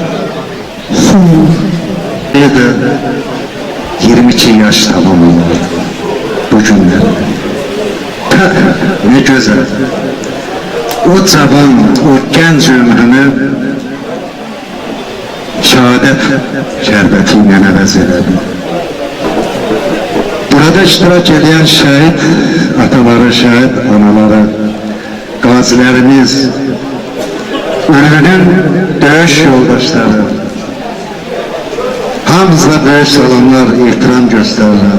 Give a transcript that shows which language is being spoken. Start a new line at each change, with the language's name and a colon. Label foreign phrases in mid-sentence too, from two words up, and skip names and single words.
Azerbaijani: Sağ olun.
Turkish: Bir de 22 yaş tamamladı bugünler. Ne güzel. O çaban, o genç ömrünü şehadet şerbetiyle
Azerbaijani: əvəz elədi.
Turkish: Burada iştirak eden şehit ataları, şehit anaları, gazilerimiz, ölünün döyüş yoldaşları,
Azerbaijani: hamısına böyük salamlar, ihtiram göstərirəm.